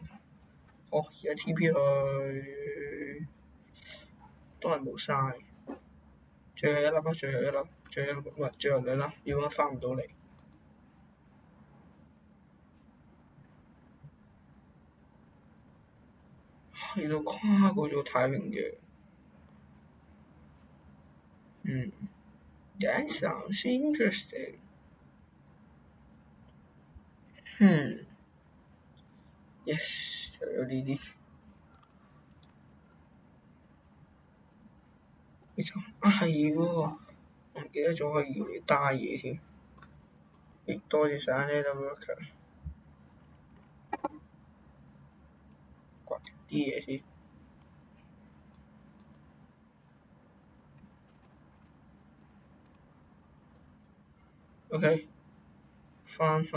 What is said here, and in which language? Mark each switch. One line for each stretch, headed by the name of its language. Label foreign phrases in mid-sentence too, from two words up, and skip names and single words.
Cantonese: 好，而家 TP 去都係冇晒，最後一粒啦，最後2粒，要我翻唔到嚟。去到跨過咗太平洋。
English: That sounds interesting。Yes，
Cantonese: 就有呢啲。沒錯，係喎，我唔記得咗可以用嚟打嘢添。多謝晒 Netherworker。掘啲嘢先。OK，翻去。